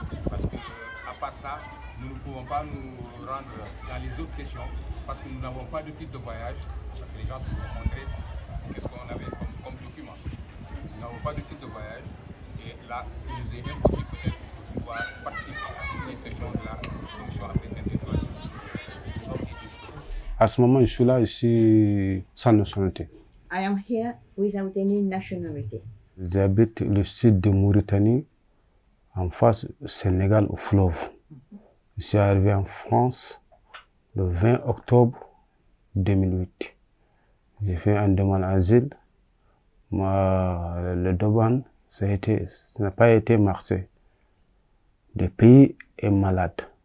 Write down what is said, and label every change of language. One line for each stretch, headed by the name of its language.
French: Parce que, à part ça, nous ne pouvons pas nous rendre dans les autres sessions parce que nous n'avons pas de titre de voyage, parce que les gens se nous ont montré qu'est-ce qu'on avait comme document. Nous n'avons pas de titre de voyage et là, il nous est impossible peut-être de pouvoir participer à toutes les sessions de la Commission africaine des droits de l'homme. À ce moment, je suis là, ici, sans nationalité.
English: I am here without any nationality.
French: J'habite le sud de Mauritanie, en face du Sénégal, au fleuve. Je suis arrivé en France le 20 octobre 2008. J'ai fait une demande d'asile. Le Doban, ça n'a pas été marché. Le pays est malade.